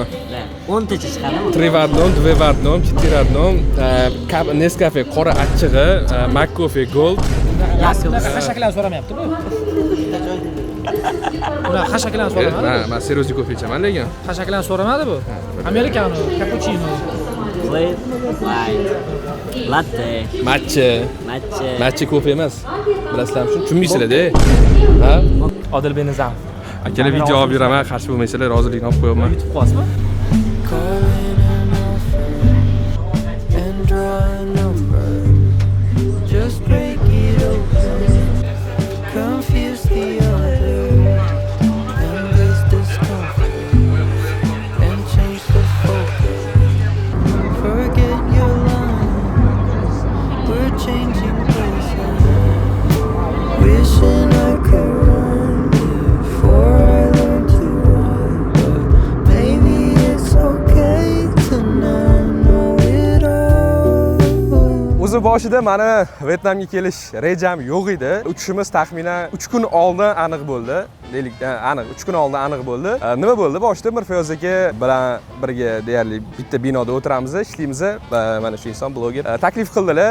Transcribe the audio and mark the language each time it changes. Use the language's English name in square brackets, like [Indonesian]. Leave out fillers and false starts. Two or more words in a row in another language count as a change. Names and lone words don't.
[Uzbek] 10 tacha chiqadimi? 3 в 1, 2 в 1, 4 в 1, Nescafe qora achchig'i, McCoffee Gold. Xashaklan so'ramayapti-ku. Ular xashaklan so'ramadi. Men seriyozli kofe ichaman lekin. Xashaklan so'ramadi bu. Amerikano, cappuccino. Flat white, latte, Matcha. matcha. Matcha kofe emas. Bilasizlarmi shuni? Tushunmaysizlar-da. Ha? Odil Benazam. Akalar video olib yuraman, qarshi bo'lmaysizlar, rozilikni olib qo'yaman. YouTube qo'yasizmi? [English] Calling an old friend and draw a number. Just break it open, confuse the other, embrace discomfort and change the focus. Forget your lines, we're changing places. Wishing I could run before I learn to run, but maybe it's okay to not know it all. [Uzbek] O'zi boshida meni Vyetnamga kelish rejam yo'q edi. Uchishimiz taxminan 3 kun oldin aniq bo'ldi. Deylik, aniq 3 kun oldin aniq bo'ldi. Nima bo'ldi? Boshida Mirfayyoz aka bilan birga deyarli bitta binoda o'tiramiz, ishlaymiz va mana shu inson bloger taklif qildilar.